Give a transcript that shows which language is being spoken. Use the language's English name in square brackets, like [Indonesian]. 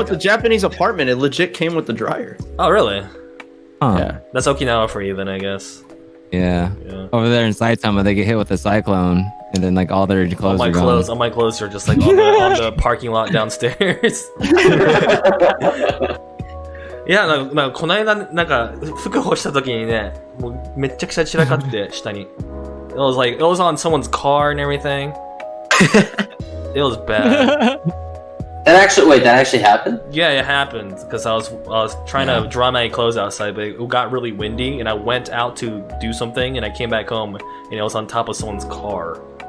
[English] it's a Japanese apartment. It legit came with the dryer. Oh, really? Huh. Yeah. That's Okinawa for you then, I guess. Yeah. Yeah. Over there in Saitama, they get hit with a cyclone, and then like all their clothes are gone. All my clothes are just like on the parking lot downstairs. [Japanese] いや、なんかこの間なんか服干した時にね、もうめっちゃくちゃ散らかって下に。 [English] It was on someone's car and everything. It was bad. That actually happened? Yeah, it happened because I was trying to dry my clothes outside, but it got really windy, and I went out to do something, and I came back home, and it was on top of someone's car.